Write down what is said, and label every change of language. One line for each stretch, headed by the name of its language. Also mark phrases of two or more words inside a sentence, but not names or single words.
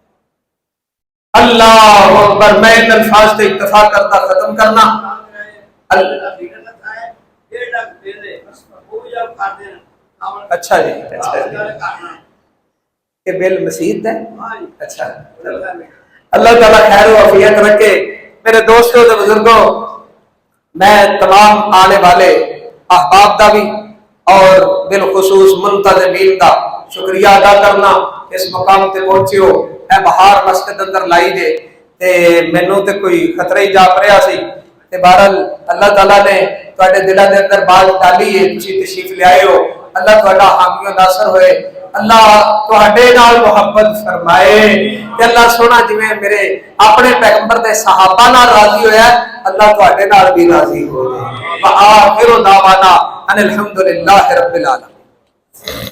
Arabic: اللہ اکبر
Urdu: میں ان الفاظ سے اکتفا کرتا ختم کرنا اچھا جی یہ بل مسیح ہے اچھا اللہ تعالیٰ خیر و عافیت رکھے میرے دوستوں اور بزرگوں
Punjabi: میں تمام آنے والے احباب دا بھی اور بالخصوص منتظمین دا شکریہ ادا کرنا اس مقام تے پہنچے ہو اے بہار مسجد اندر لائی دے تے مینوں تے کوئی خطرہ ہی جا پڑیا سی تے بہرحال اللہ تعالیٰ نے تواڈے دلاں دے اندر بات ڈالی ہے تسی تشریف لے آئے ہو اللہ تواڈا حامی و ناصر ہوئے اللہ تہاڈے نال محبت فرمائے کہ اللہ سونا جویں میرے اپنے پیغمبر دے صحابہ نال راضی ہویا ہے اللہ تہاڈے نال بھی راضی ہو جائے۔
Arabic: وآخر دعوانا ان الحمدللہ رب العالمین۔